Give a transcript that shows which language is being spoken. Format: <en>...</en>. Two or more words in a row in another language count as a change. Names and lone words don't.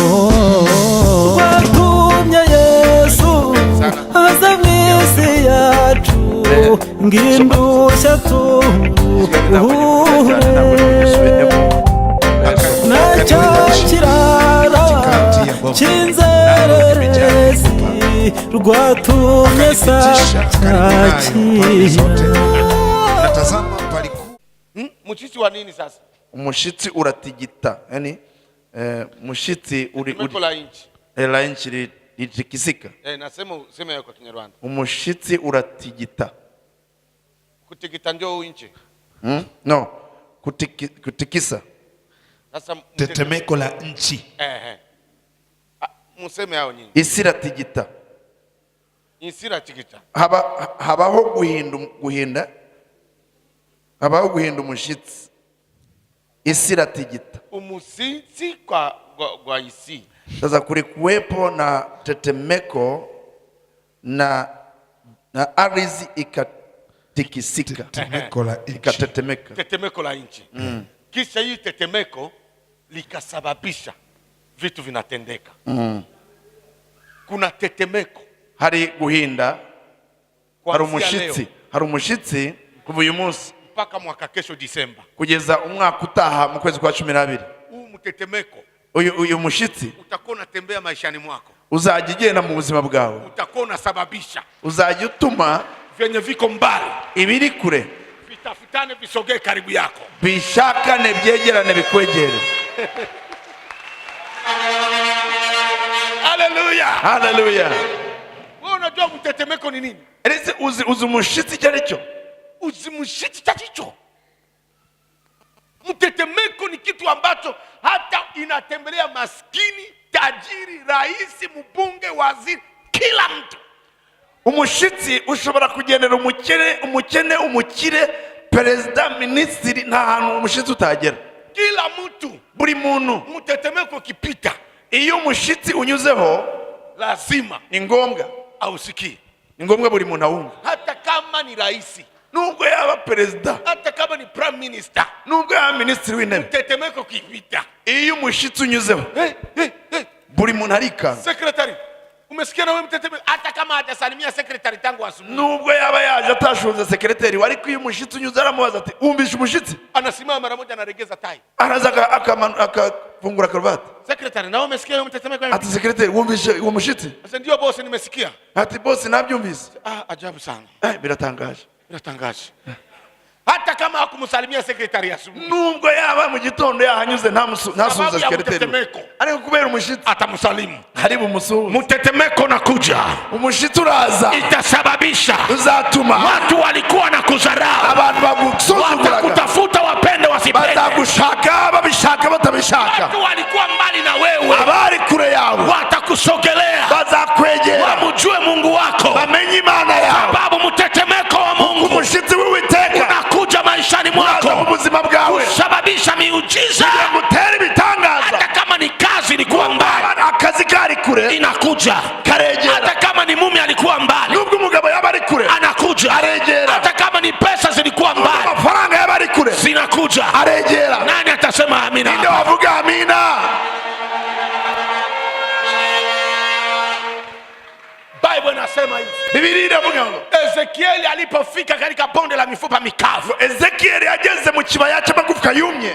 <rw>Watumye Yesu aza mw'isi yacu ng'indushya turuhure nacyo kirara cy'inzererezi rwatumye</rw> <sw>Mushitsi wa nini sasa?</sw> <rw>Umushitsi uratigita,</rw> <sw>yani mushitsi uri la inchi litikisika. Nasema useme kwa Kinyarwanda.</sw> <rw>Umushitsi uratigita.</rw> <sw>Kutigita ndio inchi. No, kutikisa. Sasa tetemeko la nchi. Museme hao nyinyi.</sw> <rw>Isi iratigita. Isi iratigita. Habaho guhinda. Habaho guhinda umushitsi. Isi iratigita.</rw> <sw>Umusitsi kwa isi. Sasa kulikuwepo na tetemeko na ardhi ikatikisika. Tetemeko la nchi. Ikatetemeka. Tetemeko la nchi. Kisha hii tetemeko likasababisha vitu vinatendeka. Kuna tetemeko.</sw> <rw>Hari guhinda. Hari umushitsi kuva uyu munsi</rw> <sw>mpaka mwaka kesho Disemba.</sw> <rw>Kugeza umwaka utaha mu kwezi kwa 12.</rw> <sw>Huu mtetemeko.</sw> <rw>Uyu mushitsi</rw> <sw>utakuwa unatembea maishani mwako.</sw> <rw>Uzajya ugenda mu buzima bwawe.</rw> <sw>Utakuwa unasababisha.</sw> <rw>Uzajya utuma</rw> <sw>vyenye viko mbali</sw> <rw>ibiri kure</rw> <sw>vitafutane visogee karibu yako.</sw> <rw>Bishakane byegerane bikwegere. Hallelujah. Hallelujah.</rw> <sw>Wewe unajua mtetemeko ni nini?</sw> <rw>Elise uzi mushitsi cyaricho. Uzi mushitsi cyaricho.</rw> <sw>Mtetemeko ni kitu ambacho hata inatembelea maskini, tajiri, rais, mbunge, waziri, kila mtu.</sw> <rw>Umushitsi ushobora kugendera umukire, perezida, ministri, nta hantu umushitsi utagera.</rw> <sw>Kila mtu,</sw> <rw>buri muntu.</rw> <sw>Mtetemeko kipita,</sw> <rw>iyo umushitsi unyuzeho</rw> <sw>lazima</sw> <rw>ni ngombwa</rw> <sw>ausikie.</sw> <rw>Ni ngombwa buri muntu awumva.</rw> <sw>Hata kama ni rais,</sw> <rw>nubwo yaba perezida,</rw> <sw>hata kama ni</sw> <en>prime minister,</en> <rw>nubwo yaba ministri w'intebe,</rw> <sw>mtetemeko kipita,</sw> <rw>iyo umushitsi unyuzeho buri muntu arika.</rw> <sw>Secretary, umesikia na wewe mtetemeko? Hata kama hajasalimia secretary tangu asubuhi,</sw> <rw>nubwo yaba yaje atashunze secretary, wari ko iyo umushitsi unyuze aramubaza ati umbisha umushitsi,</rw> <sw>anasimama mara moja anaregeza tai,</sw> <rw>araza akafungura karuvati.</rw> <sw>Secretary, na wewe umesikia wewe mtetemeko?</sw> <rw>Ati secretary, umbisha uwo mushitsi?</rw> <sw>Sasa ndio boss, nimesikia.</sw> <rw>Ati boss, nabyumvise.</rw> <sw>Ajabu sana.</sw> <rw>Biratangaje.</rw> <sw>Hata kama hakumsalimia secretary asubuhi,</sw> <rw>nubwo yaba mu gitondo yahanyuze ntasubiza secretary, ariko kubera umushitsi</rw> <sw>atamsalimu.</sw> <rw>Haribu musuhuza.</rw> <sw>Mtetemeko nakuja,</sw> <rw>umushitsi uraza,</rw> <sw>itasababisha</sw> <rw>uzatuma</rw> <sw>watu walikuwa na kudharau,</sw> <rw>abantu bagusuzuguraga,</rw> <sw>watakutafuta wapende wasipende,</sw> <rw>batagushaka babishaka batabishaka,</rw> <sw>watu walikuwa mbali na wewe,</sw> <rw>abari kure yawe</rw> <sw>watakusogelea,</sw> <rw>bazakwegera,</rw> <sw>wamjue Mungu wako,</sw> <rw>bamenye Imana yawe,</rw> <sw>sababu mtetemeko wa Mungu,</sw> <rw>umushitsi w'Uwiteka</rw> <sw>unakuja maishani mwako,</sw> <rw>mu buzima bwawe,</rw> <sw>kusababisha miujiza,</sw> <rw>gutera ibitangaza.</rw> <sw>Hata kama ni kazi ilikuwa mbali,</sw> <rw>akazi kari kure,</rw> <sw>inakuja</sw> <rw>karegera.</rw> <sw>Hata kama ni mume alikuwa mbali,</sw> <rw>nubwo umugabo yaba ari kure,</rw> <sw>anakuja,</sw> <rw>aregera.</rw> <sw>Hata kama ni pesa zilikuwa mbali,</sw> <rw>amafaranga yaba ari kure,</rw> <sw>zinakuja,</sw> <rw>aregera.</rw> <sw>Nani atasema amina?</sw> <rw>Ndio wavuga amina.</rw> <sw>Bible inasema hivi.</sw> <rw>Biblia inavuga ngo</rw> <sw>Ezekieli alipofika katika bonde la mifupa mikavu,</sw> <rw>Ezekieli ageze mu kibaya cy'amagufwa yumye.</rw>